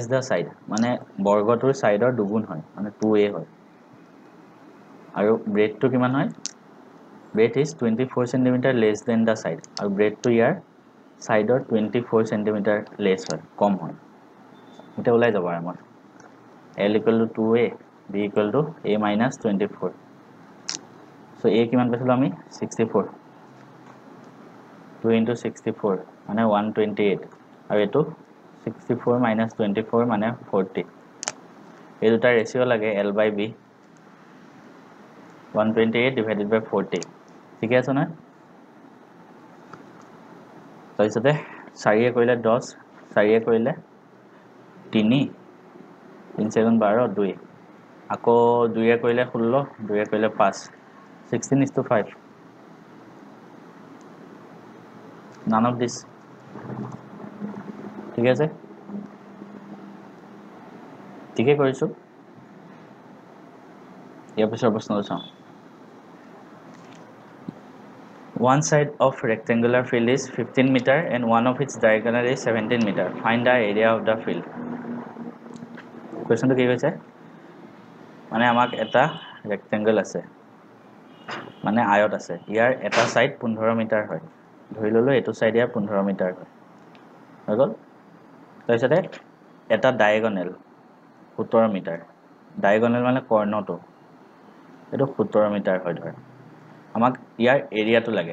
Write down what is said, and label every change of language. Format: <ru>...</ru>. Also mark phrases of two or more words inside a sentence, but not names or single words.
<en>the side</en> <as>মানে বৰ্গটোৰ সাইডৰ দুগুণ হয় মানে 2a হয় আৰু ব্ৰেথটো কিমান হয়</as> <en>breadth is 24 centimeter less than the side</en> <as>আৰু ব্ৰেথটো ইয়াৰ সাইডৰ 24 সেন্টিমিটাৰ লেস হয় কম হয় এটা ওলাই যাব আমাৰ L = 2a B = a - 24 so a কিমান পাইছিলো আমি 64 2 * 64 মানে 128 আৰু এটো 64 - 24 মানে 40 এই দুটা ৰেশিও লাগে L/B 128 / 40 ঠিক আছে না তাৰপিছতে 4 এ কৰিলে 10 4 এ কৰিলে 3 3 * 12 2 আকৌ 2 এ কৰিলে 16 2 এ কৰিলে 5 16:5</as> <en>none of this</en> <as>ঠিক আছে ঠিকে কৰিছো ইয়াৰ পিছৰ প্ৰশ্নটো চাওঁ</as> <en>one side of rectangular field is 15 meter and one of its diagonal is 17 meter find the area of the field question to</en> <as>কি কৈছে মানে আমাক এটা ৰেক্টেংগল আছে মানে আয়ত আছে ইয়াৰ এটা সাইড 15 মিটাৰ হয় ধৰি ললো এটো সাইড ইয়াৰ 15 মিটাৰ হয় হৈ গল তাৰপিছতে এটা ডায়াগোনাল 17 মিটাৰ ডায়াগোনাল মানে কৰ্ণটো এটো 17 মিটাৰ হয় ধৰ আমাক ইয়াৰ এৰিয়াটো লাগে</as>